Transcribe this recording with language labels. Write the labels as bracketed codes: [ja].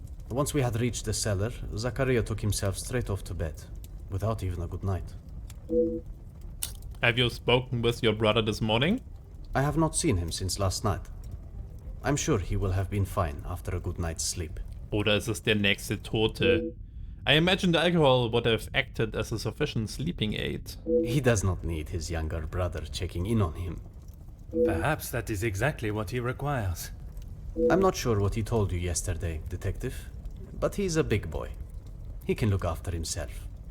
[en] Once we had reached the cellar, Zachariah took himself straight off to bed, without even a good night. Have you spoken with your brother this morning? I have not seen him since last night. I'm sure he will have been fine after a good night's sleep. [de] Oder ist es der nächste Tote? [en] I imagine the alcohol would have acted as a sufficient sleeping aid. He does not need his younger brother checking in on him. Perhaps that is exactly what he requires. I'm not sure what he told you yesterday, Detective, but he's a big boy. He can look after himself.